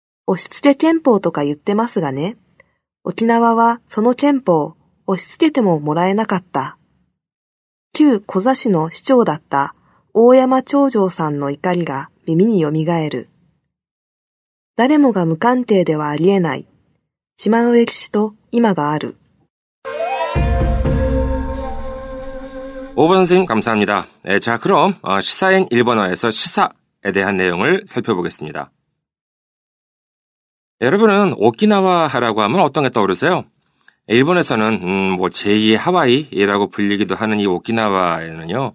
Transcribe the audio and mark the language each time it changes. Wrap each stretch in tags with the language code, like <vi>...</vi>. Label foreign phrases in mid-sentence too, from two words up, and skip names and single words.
<ja>押し付け憲法とか言ってますがね、沖縄はその憲法を押し付けてももらえなかった。旧コザ市の市長だった大山長城さんの怒りが耳によみがえる。誰もが無関係ではありえない。島の歴史と今がある。</ja> <ko>5번 선생님 감사합니다. 자, 그럼 시사인 일본어에서 시사에 대한 내용을 살펴보겠습니다. 여러분은 오키나와라고 하면 어떤 게 떠오르세요? 일본에서는 제2의 하와이라고 불리기도 하는 이 오키나와에는요.</ko>